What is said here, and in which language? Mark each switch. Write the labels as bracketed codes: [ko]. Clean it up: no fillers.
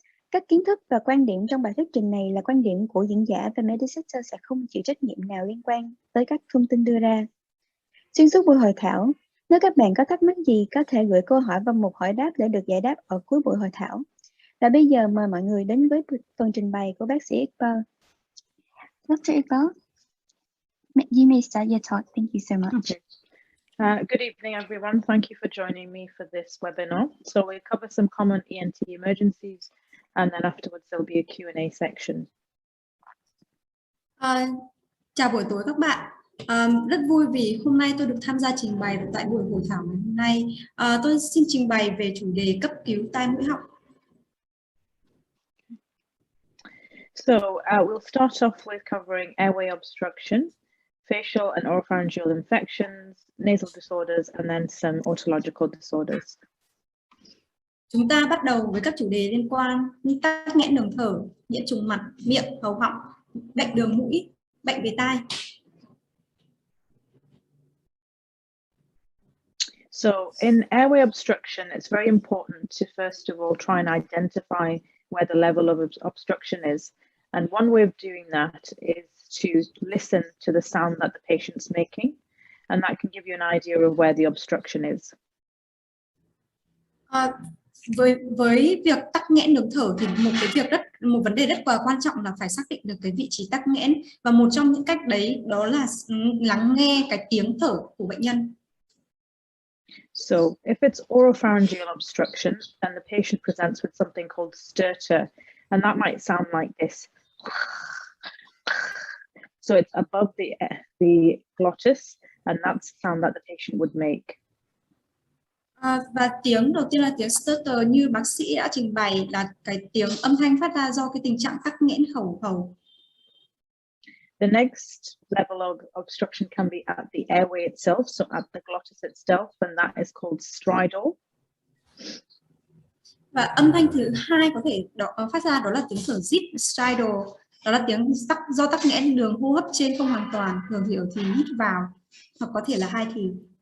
[vi] Các kiến thức và quan điểm trong bài thuyết trình này là quan điểm của diễn giả và Medicenter sẽ không chịu trách nhiệm nào liên quan tới các thông tin đưa ra. Xuyên suốt buổi hội thảo, nếu các bạn có thắc mắc gì có thể gửi câu hỏi vào mục hỏi đáp để được giải đáp ở cuối buổi hội thảo. Và bây giờ mời mọi người đến với phần trình bày của bác sĩ Iqbal. [en] Dr. Iqbal, you may start your talk. Thank you so much. Okay. Good evening, everyone. Thank you for joining me for this webinar. So we'll cover some common ENT emergencies, and then afterwards there'll be a Q&A section. [vi] Chào buổi tối các bạn. Rất vui vì hôm nay tôi được tham gia trình bày tại buổi hội thảo ngày hôm nay. Tôi xin trình bày về chủ đề cấp cứu tai mũi họng. [en] So we'll start off with covering airway obstruction, facial and oropharyngeal infections, nasal disorders, and then some otological disorders. [vi] Chúng ta bắt đầu với các chủ đề liên quan như tắc nghẽn đường thở, nhiễm trùng mặt, miệng, hầu họng, bệnh đường mũi, bệnh về tai. [en] So in airway obstruction, it's very important to first of all try and identify where the level of obstruction is. And one way of doing that is to listen to the sound that the patient's making, and that can give you an idea of where the obstruction is. [vi] Với việc tắc nghẽn đường thở thì một vấn đề rất quan trọng là phải xác định được cái vị trí tắc nghẽn, và một trong những cách đấy đó là lắng nghe cái tiếng thở của bệnh nhân. [en] So if it's oropharyngeal obstruction, then the patient presents with something called stertor, and that might sound like this. So it's above the glottis, and that's the sound that the patient would make. [vi] Và tiếng đầu tiên là tiếng stertor, như bác sĩ đã trình bày là cái tiếng âm thanh phát ra do cái tình trạng tắc nghẽn khẩu hầu. [en] The next level of obstruction can be at the airway itself, so at the glottis itself, and that is called stridor. [vi] Và âm thanh thứ hai có thể phát ra đó là tiếng thở rít, stridor, đó là tiếng do tắc nghẽn đường hô hấp trên không hoàn toàn, thường thì ở thì hít vào, hoặc có thể là hai thì.